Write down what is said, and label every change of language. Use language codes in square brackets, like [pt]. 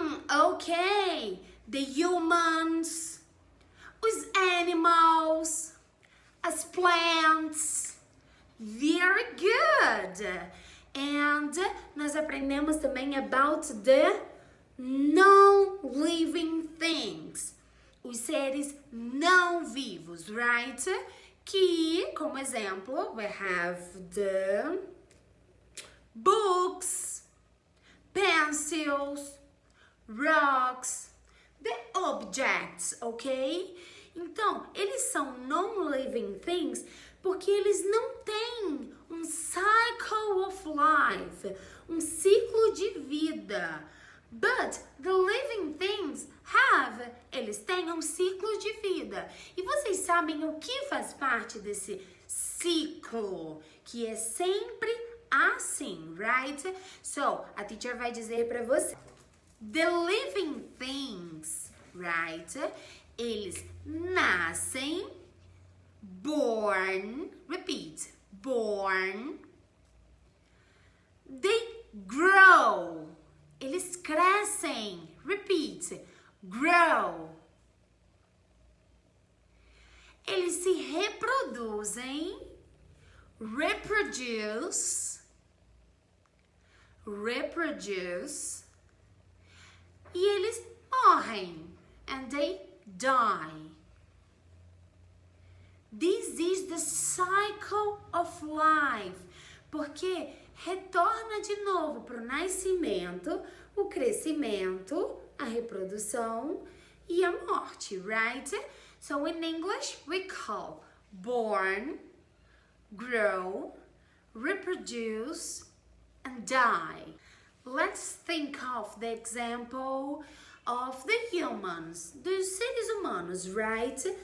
[en] Okay, the humans, [pt] os animals, as plants. [en] Very good! And [pt] nós aprendemos também [en] about the non-living things. [pt] Os seres não vivos, right? Que, como exemplo, [en] we have the books, pencils, rocks, the objects, ok? [pt] Então, eles são [en] non-living things [pt] porque eles não têm um [en] cycle of life, [pt] um ciclo de vida. [en] But the living things have, [pt] eles têm um ciclo de vida. E vocês sabem o que faz parte desse ciclo, que é sempre assim, right? [en] So, a teacher [pt] vai dizer para você. [en] The living things, right? [pt] Eles nascem, [en] born, repeat, born. They grow, [pt] eles crescem, [en] repeat, grow. [pt] Eles se reproduzem, [en] reproduce, reproduce. [pt] E eles morrem, [en] and they die. This is the cycle of life. [pt] Porque retorna de novo para o nascimento, o crescimento, a reprodução e a morte, right? [en] So in English we call born, grow, reproduce, and die. Let's think of the example of the humans, [pt] dos seres humanos, [en] right?